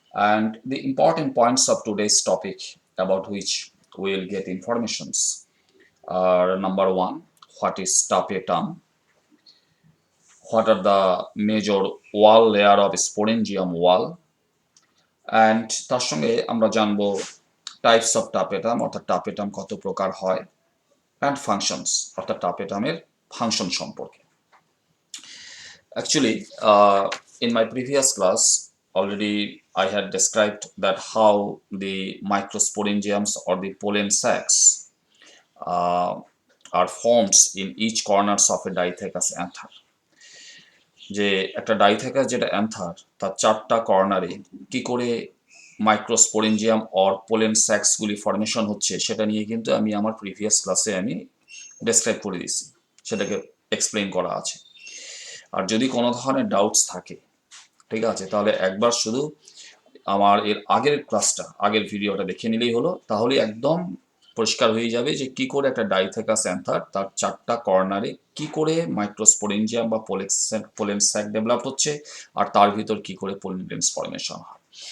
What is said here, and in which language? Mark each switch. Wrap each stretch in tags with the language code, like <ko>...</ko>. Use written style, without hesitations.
<en>And the important points of today's topic about which we will get informations are: number one, what is tapetum? What are the major wall layer of sporangium wall?</en> <bn>And তার সঙ্গে আমরা জানবো types of টাপেটাম অর্থাৎ টাপেটাম কত প্রকার হয়, and functions অর্থাৎ টাপেটামের function সম্পর্কে।</bn> <en>Actually, in my previous class, already I had described that how the microsporangiums or the pollen sacs uh, are formed in each corners of a diathecous anther.</en> <bn>যে একটা ডাইথেকাস যেটা another তার চারটা কর্নারে কি করে মাইক্রোস্পোরেঞ্জিয়াম অর পোলেন স্যাক্সগুলি ফর্মেশন হচ্ছে সেটা নিয়ে কিন্তু আমি আমার প্রিভিয়াস ক্লাসে আমি ডেসক্রাইব করে দিয়েছি, সেটাকে এক্সপ্লেন করা আছে। আর যদি কোনো ধরনের ডাউটস থাকে, ঠিক আছে, তাহলে একবার শুধু আমার এর আগের ক্লাসটা, আগের ভিডিওটা দেখে নিলেই হলো, তাহলে একদম পরিষ্কার হয়ে যাবে যে কি করে একটা ডাইথেকাস অ্যান্থার তার চারটা কর্নারে কি করে মাইক্রোস্পোরেঞ্জিয়াম বা পোলেন স্যাক ডেভেলপ হচ্ছে আর তার ভিতর কি করে পোলেন গ্রেনস ফর্মেশন হয়।</bn>